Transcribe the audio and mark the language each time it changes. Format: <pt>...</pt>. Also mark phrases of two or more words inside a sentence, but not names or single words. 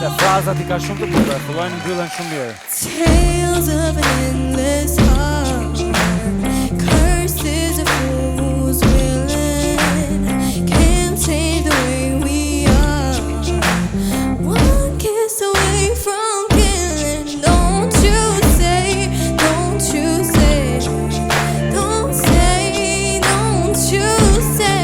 <sq>frazat I ka shumë të bukura, fillojnë mbyllën shumë mirë.</sq> <en>Tales of an endless heart, curses of fools willing, can't take the way we are. One kiss away from killing. Don't you say, don't you say, don't say, don't you say.</en>